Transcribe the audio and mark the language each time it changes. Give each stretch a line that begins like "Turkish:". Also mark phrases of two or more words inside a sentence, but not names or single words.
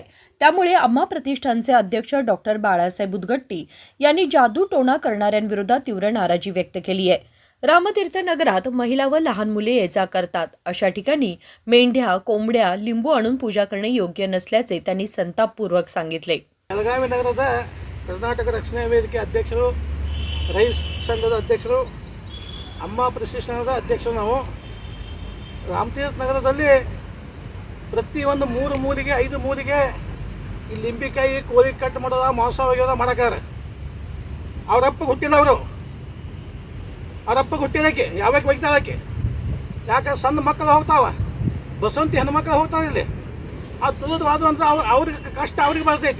Marathi: त्यामुळे अम्मा प्रतिष्ठानचे अध्यक्ष डॉक्टर बाळासाहेब उदगट्टी यांनी जादू टोणा करणाऱ्यांविरोधात तीव्र नाराजी व्यक्त केली आहे। रामतीर्थ नगरात महिला व लहान मुले ये-जा करतात, अशा ठिकाणी मेंढ्या, कोंबड्या, लिंबू आणून पूजा करणे योग्य नसल्याचे त्यांनी संतापपूर्वक सांगितले।
Kannada: ಬೆಳಗಾವಿ ನಗರದ ಕರ್ನಾಟಕ ರಕ್ಷಣಾ ವೇದಿಕೆ ಅಧ್ಯಕ್ಷರು, ರೈಸ್ ಸಂಘದ ಅಧ್ಯಕ್ಷರು, ಅಮ್ಮ ಪ್ರತಿಷ್ಠಾನದ ಅಧ್ಯಕ್ಷರು ನಾವು ರಾಮತೀರ್ಥ ನಗರದಲ್ಲಿ ಪ್ರತಿಯೊಂದು 3 ಮೂಲಿಗೆ 5 ಮೂಲಿಗೆ ಈ ಲಿಂಬಿಕಾಯಿ ಕೋಳಿ ಕಟ್ ಮಾಡೋದ ಮಾಂಸ ಒಗೆಯೋದ ಮಾಡಕ್ಕಾರೆ ಅವರಪ್ಪ ಹುಟ್ಟಿಲ್ಲ ಅವರಪ್ಪ ಹುಟ್ಟಿದಕ್ಕೆ ಯಾವಾಗ ಒಯ್ತಾಳಕ್ಕೆ ಯಾಕೆ ಸಣ್ಣ ಮಕ್ಕಳು ಹೋಗ್ತಾವ ಬಸವಂತಿ ಹೆಣ್ಮಕ್ಳು ಹೋಗ್ತಾರೆ ಇಲ್ಲಿ ಅದು ತುಳಿದ್ವಾದು ಅಂತ ಅವ್ರಿಗೆ ಕಷ್ಟ ಅವ್ರಿಗೆ ಬರ್ತೈತಿ।